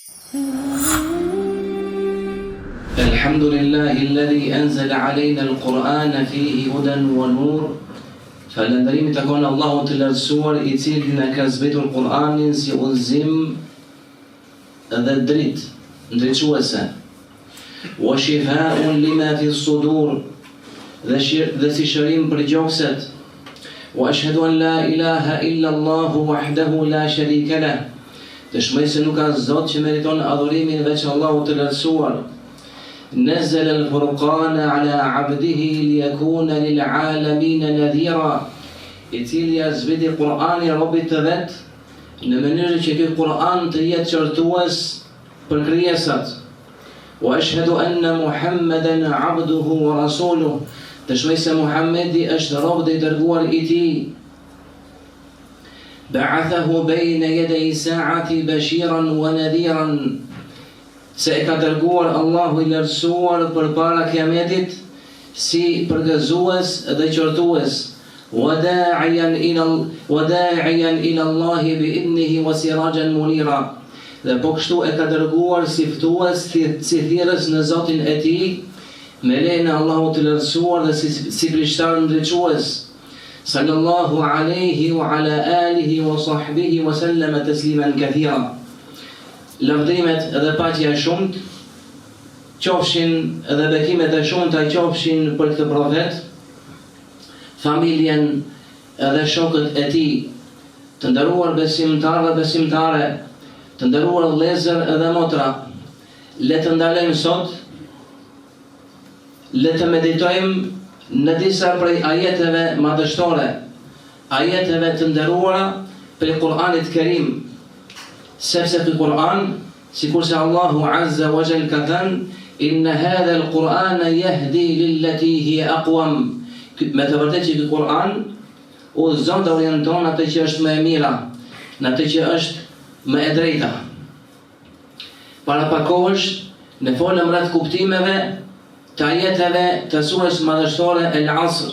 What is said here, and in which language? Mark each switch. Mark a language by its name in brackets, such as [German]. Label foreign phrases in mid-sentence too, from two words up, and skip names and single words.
[Arabic] الحمد لله الذي أنزل علينا القرآن فيه هدى ونور. [Albanian] Falënderimi takon Allahut të lartësuar I cili na ka zbritur Kur'anin si udhëzim dhe dritë ndriçuese. [Arabic] وشفاء لما في الصدور, [Albanian] dhe si shërim për gjokset. [Arabic] وأشهد أن لا إله إلا الله وحده لا شريك له. [Albanian] Dëshmoj se nuk ka Zot që meriton adhurimin veç Allahut të lartësuar. [Arabic] نزل الفرقان على عبده ليكون للعالمين نذيرا. [Albanian] I cili ja zbriti Kur'ani robit të vet në mënyrë që ky Kur'an të jetë çortues për krijesat. [Arabic] وأشهد أن محمدا عبده ورسوله. [Albanian] Dëshmoj se Muhamedi është robi I dërguar I Tij. [Arabic] بعثه بين يدي الساعة بشيرا ونذيرا. [Albanian] Se e ka dërguar Allahu I lartësuar përpara kiametit si përgëzues dhe qortues. [Arabic] وداعيا إلى الله بإذنه وسراجا منيرا. [Albanian] Dhe po kështu e ka dërguar si ftues, si thirrës në Zotin e Tij, me lejen e Allahut të lartësuar dhe si krishtar ndriçues. [Arabic] صلى الله عليه وعلى آله وصحبه وسلم تسليما كثيرا. [Albanian] Lavdrimet dhe paqja e shumt qofshin dhe bekimet e shumta qofshin për këtë profet, familjen dhe shokët e tij, të nderuar besimtarë dhe besimtare, të nderuar vëllezër dhe motra. Le të ndalojmë sot, le të meditojmë në disa prej ajeteve madhështore, ajeteve të nderuara prej Kur'anit Kerim. Sepse ky Kur'an, sikurse Allahu [Arabic] عز وجل [Albanian] ka thënë, [Arabic] إن هذا القرآن يهدي للتي هي أقوم. [Albanian] Me të vërtetë që ky Kur'an udhëzon dhe orienton atë që është më e mira, në atë që është më e drejta. Para pak kohësh ne folëm rreth kuptimeve të ajeteve të surës madhështore El-Asr.